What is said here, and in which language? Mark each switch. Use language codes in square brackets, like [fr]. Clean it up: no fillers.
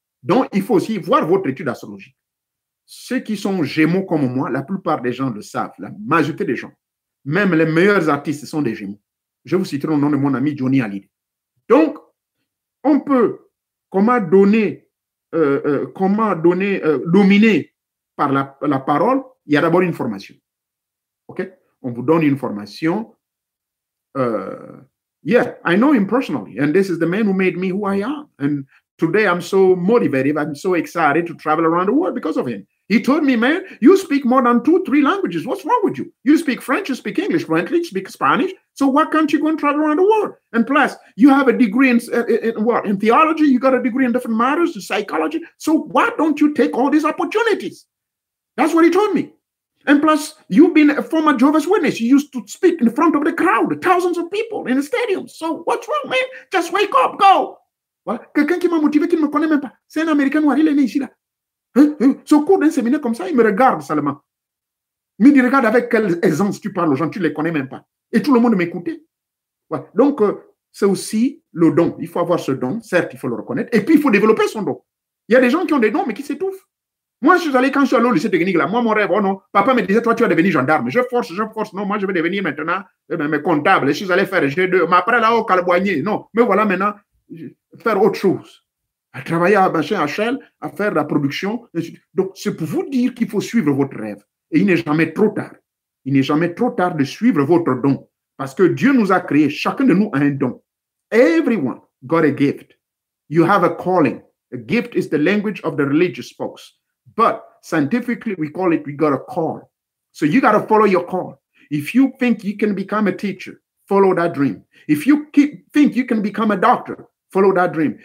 [fr] Donc, il faut aussi voir votre étude astrologique. Ceux qui sont gémeaux comme moi, la plupart des gens le savent, la majorité des gens, même les meilleurs artistes sont des gémeaux. Je vous citerai le nom de mon ami Johnny Hallyday. Donc, on peut dominer par la parole, il y a d'abord une formation. OK? On vous donne une formation. [en] Yeah, I know him personally, and this is the man who made me who I am. And today I'm so motivated, I'm so excited to travel around the world because of him. He told me, man, you speak more than 2-3 languages. What's wrong with you? You speak French, you speak English, frankly, you speak Spanish. So why can't you go and travel around the world? And plus, you have a degree in theology, you got a degree in different matters, in psychology. So why don't you take all these opportunities? That's what he told me. And plus, you've been a former Jehovah's Witness. You used to speak in front of the crowd, thousands of people in the stadium. So what's wrong, man? Just wake up, go. Voilà. [fr] Quelqu'un qui m'a motivé, qui ne me connaît même pas. C'est un Américain noir, il est né ici, là. Ce cours d'un séminaire comme ça, il me regarde seulement. Il me dit, regarde avec quelle aisance tu parles aux gens, tu ne les connais même pas. Et tout le monde m'écoutait. Voilà. Donc, c'est aussi le don. Il faut avoir ce don, certes, il faut le reconnaître. Et puis, il faut développer son don. Il y a des gens qui ont des dons, mais qui s'étouffent. Moi, quand je suis allé au lycée technique, là, moi, mon rêve, oh non, papa me disait, toi, tu vas devenir gendarme. Je force, non, moi, je vais devenir maintenant comptable. Je suis allé faire G2, mais après, là-haut, calboigner. Non, mais voilà, maintenant, faire autre chose. À travailler à machin, à Shell, à faire la production. Donc, c'est pour vous dire qu'il faut suivre votre rêve. Et il n'est jamais trop tard. Il n'est jamais trop tard de suivre votre don. Parce que Dieu nous a créés, chacun de nous a un don. [en] Everyone got a gift. You have a calling. A gift is the language of the religious folks. But scientifically, we call it, we got a call. So you got to follow your call. If you think you can become a teacher, follow that dream. If you think you can become a doctor, follow that dream.